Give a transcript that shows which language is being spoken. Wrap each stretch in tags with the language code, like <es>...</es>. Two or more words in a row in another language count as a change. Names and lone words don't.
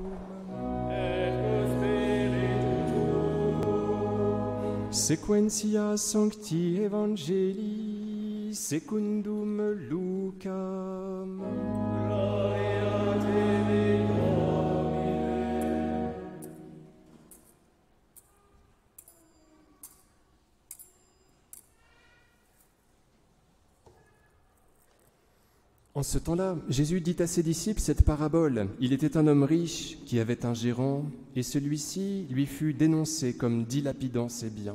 <la>Sequentia Sancti Evangelii secundum Lucam. Gloria Dei Domine.</la> <fr>En ce temps-là, Jésus dit à ses disciples cette parabole. Il était un homme riche qui avait un gérant, et celui-ci lui fut dénoncé comme dilapidant ses biens.</fr>